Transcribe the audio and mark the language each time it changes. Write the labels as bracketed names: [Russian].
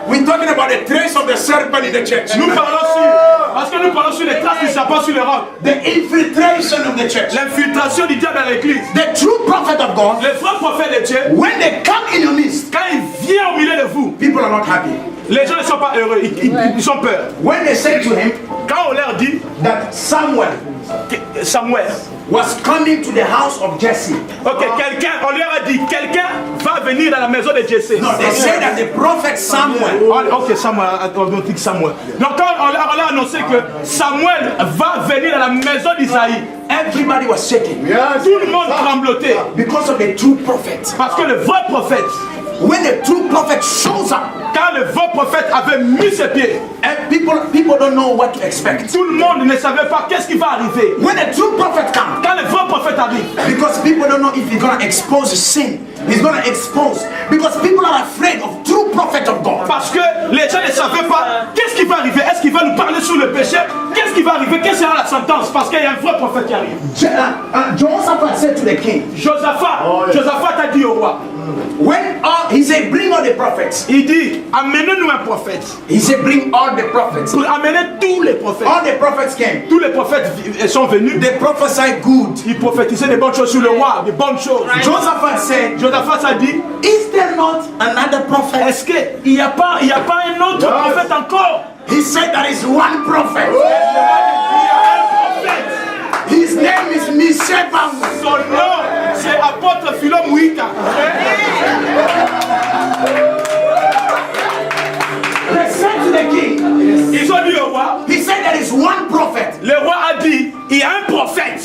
[English] We're talking about the trace of the serpent in the church. [French] Nous parlons parce que nous parlons sur les traces du serpent sur les rocs. [English] The infiltration of the church. [French] L'infiltration du diable dans l'église. [English] The true prophet of God, [French] Les vrais prophètes de Dieu, [English] when they come in your midst, [French] quand il vient au milieu de vous, [English] people are not happy. [French] les gens ne sont pas heureux, ils ont peur. [English] When they say to him [French] Quand on leur dit [English] that Samuel [French] que Samuel, [English] was coming to the house of Jesse, [French] on leur a dit quelqu'un va venir dans la maison de Jesse. [English] no, they say that the prophet Samuel [French] Ok, Samuel, on dit Samuel. Donc quand on leur a annoncé que Samuel va venir dans la maison d'Isaïe, [English] everybody was shaking [French] tout le monde tremblotait. [English] because of the true prophet. [French] Parce que le vrai prophète, [English] When the true prophet shows up, [French] quand le vrai prophète avait mis ses pieds, [English] and people don't know what to expect. [French] tout le monde ne savait pas qu'est-ce qui va arriver. [English] When the true prophet comes, [French] Quand le vrai prophète prophète arrive. [English] Because people don't know if he's going to expose sin. He's going to expose. Because people are afraid of true prophet of God. [French] Parce que les gens ne savaient pas qu'est-ce qui va arriver. Est-ce qu'il va nous parler sur le péché? Qu'est-ce qui va arriver? Quelle sera la sentence? Parce qu'il y a un vrai prophète qui arrive. [English] Jehoshaphat said to the king. [French] Josaphat a dit au roi. [English] When he said, bring all the prophets. [French] Il dit, amenez-nous un prophète. [English] He said, bring all the prophets. [French] Pour amener tous les prophètes. [English] All the prophets came. [French] Tous les prophètes sont venus. [English] They prophesied good. [French] Ils prophétisaient des bonnes choses sur le roi, des bonnes choses. Josaphat a dit, [English] is there not another prophet? [French] Est-ce qu'il n'y a pas un autre prophète encore? [English] He said there is one prophet. [French] Il y a un prophète. [English] His name is Michel. [French] Son nom, c'est apôtre Philom Wita. [English] They said to the king. [French] Ils ont dit au roi. [English] He said there is one prophet. [French] Le roi a dit, il y a un prophète.